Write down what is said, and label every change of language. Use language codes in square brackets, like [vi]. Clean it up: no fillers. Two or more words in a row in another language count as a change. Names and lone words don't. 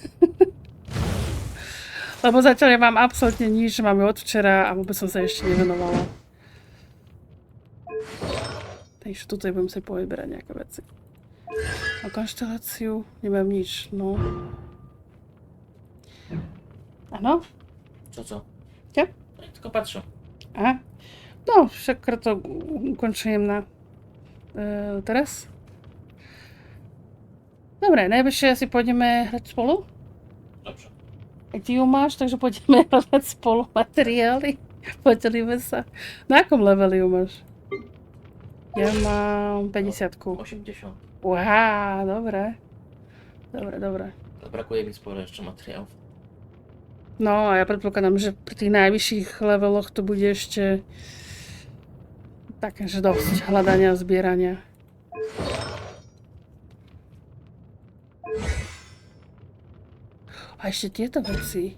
[sk] Lebo zatiaľ nemám absolútne nič, mám ju od včera a vôbec som sa ešte nevenovala. Takže tuto budem si povyberať nejaké veci. A konšteláciu nemám nič, no. Áno? Co? Ja? [pl] Tylko patrzę. [sk] Aha. No, však to ukončujem na teraz. Dobre, najbližšie asi pôjdeme hrať spolu. [pl] Dobrze. [sk] Aj ty ju máš, takže pôjdeme hľadať spolu materiály. Podelíme sa. Na akom leveli ju máš? Ja mám 50-ku. 80. Uha, dobre. Dobre. [pl] Brakuje mi sporo jeszcze materiałów. [sk] No a ja predpokladám, že pri tých najvyšších leveloch to bude ešte také, že dosť hľadania a zbierania. A ešte tieto veci.